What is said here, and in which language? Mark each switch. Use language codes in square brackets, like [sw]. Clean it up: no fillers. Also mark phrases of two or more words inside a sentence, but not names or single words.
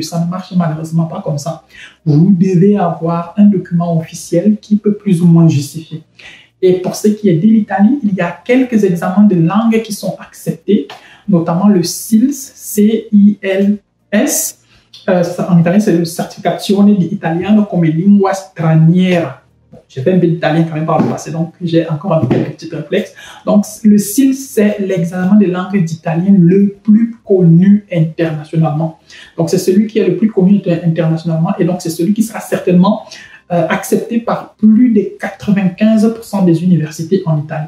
[fr] Ça ne marche malheureusement pas comme ça. Vous devez avoir un document officiel qui peut plus ou moins justifier. Et pour ce qui est de l'Italie, il y a quelques examens de langue qui sont acceptés, notamment le CILS, C-I-L-S, En italien, c'est le Certificazione di Italiano come lingua straniera. Bon, j'ai fait un peu d'italien quand même par le passé, donc j'ai encore un petit réflexe. Donc, le CILS, c'est l'examen de langue d'italien le plus connu internationalement. Donc, c'est celui qui est le plus connu internationalement et donc c'est celui qui sera certainement accepté par plus de 95% des universités en Italie.